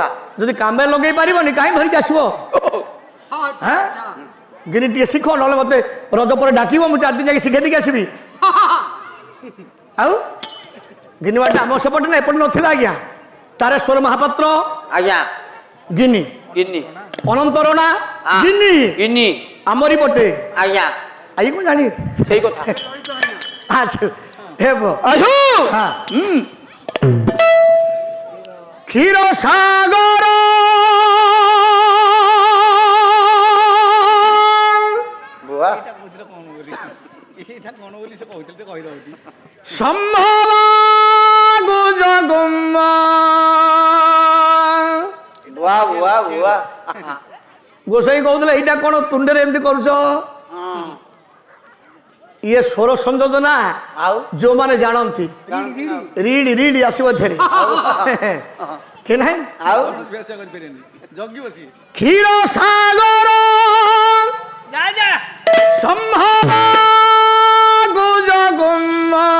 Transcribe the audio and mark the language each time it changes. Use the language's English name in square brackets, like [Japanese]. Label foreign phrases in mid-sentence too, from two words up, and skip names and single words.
[Odia] ଯଦି କାମରେ ଲଗେଇ ପାରିବନି କାହିଁ ଧରିକି ଆସିବ ହେଁ ଗିନି ଟିକେ ଶିଖ ନହେଲେ ମତେ ରଜ ପରେ ଡାକିବ ମୁଁ 4 ଦିନ ଯାଇକି ଶିଖେଇ ଦେଇକି ଆସିବି ଆଉ ଗିନି ବାଟ ଆମ ସେପଟେ ନା ଏପଟେ ନଥିଲା ଆଜ୍ଞା ତାରେଶ୍ୱର ମହାପାତ୍ର ଆଜ୍ଞା ଗିନି ଗିନି ଅନନ୍ତ ରଣା ହଁ। ଗିନି ଗିନି ଆମରି ପଟେ ଆଜ୍ଞା ଆଇ କଣ ଜାଣି ସେଇ କଥା ଆଚ୍ଛା ହେବ ଆସୁ ହଁ ହୁଁ କ୍ଷୀର ସାଗର ବୁଆ ସମ୍ଭବ ଗୁଜଗୁମ [Hindi] वाह वाह वाह [Odia] ଗୋସାଇ କହୁଥିଲେ ଏଇଟା କ'ଣ ତୁଣ୍ଡରେ ଏମିତି କରୁଛ? ଇଏ ସ୍ୱର ସଂଯୋଜନା ଆଉ ଯୋଉମାନେ ଜାଣନ୍ତି ରିଡ୍ ରିଡ୍ ଆସିବ ଏଥିରେ କି ନାହିଁ? ଆଉ କ୍ଷୀର ସାଗର ଗୁଜଗୁମ